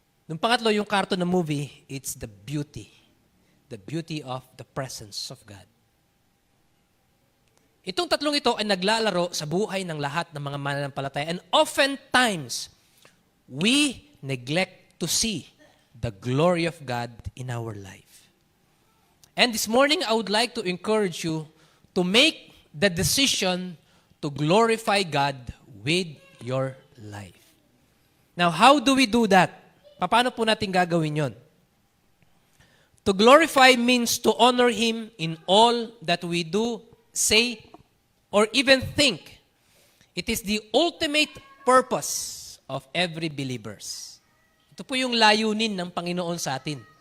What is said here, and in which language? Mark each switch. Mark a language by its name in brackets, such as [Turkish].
[Filipino] Nung pangatlo, yung karton ng movie, [English] it's the beauty. The beauty of the presence of God. [Filipino] Itong tatlong ito ay naglalaro sa buhay ng lahat ng mga mananampalataya. [English] And oftentimes, we neglect to see the glory of God in our life. And this morning, I would like to encourage you to make the decision to glorify God with your life. Now, how do we do that? [Filipino] Paano po natin gagawin yon? [English] To glorify means to honor Him in all that we do, say, or even think. It is the ultimate purpose of every believers. [Filipino] Ito po yung layunin ng Panginoon sa atin.